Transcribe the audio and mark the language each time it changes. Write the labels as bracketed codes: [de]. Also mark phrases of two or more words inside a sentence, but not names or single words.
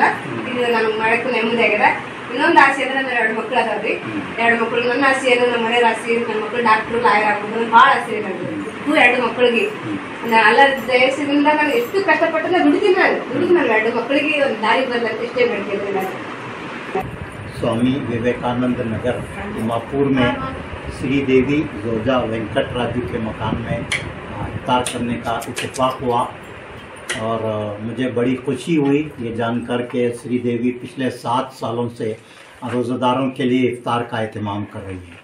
[kn] ಈಗ ನನಗೆ ಮಾಡೋಕ್ಕೂ ನೆಮ್ಮದಿ ಆಗಿದೆ. ಇನ್ನೊಂದು ಆಸೆ ಅಂದ್ರೆ ನನ್ನ 2 ಮಕ್ಳು ಅದಾವ್ರಿ. 2 ಮಕ್ಳು ನನ್ನ ಆಸೆ ಏನು, ನಮ್ಮ ಮನೆಯವ್ರ ಆಸೆ, ನನ್ನ ಮಕ್ಳು ಡಾಕ್ಟ್ರು ಲಾಯರ್ ಆಗ್ಬೋದು ನನಗೆ ಭಾಳ ಆಸೆ ಇದೆ. ನನಗೆ 2 ಮಕ್ಳಿಗೆ ಅಲ್ಲ ದೇಶದಿಂದ ನಾನು ಎಷ್ಟು ಕಷ್ಟಪಟ್ಟು ದುಡಿತೀನಿ. ನಾನು 2 ಮಕ್ಕಳಿಗೆ ಒಂದು ದಾರಿ ಬರಲಂತ ಇಷ್ಟೇ ಬೇಡ್ತಿದ್ದೆ ನಾನು. [ur] سوامی ویویکانند نگر تیماپور میں شری دیوی جوجا وینکٹ راجو کے مکان میں افطار کرنے کا اتفاق ہوا اور مجھے بڑی خوشی ہوئی یہ جان کر کے شری دیوی پچھلے 7 سالوں سے روزہ داروں کے لیے افطار کا اہتمام کر رہی ہے.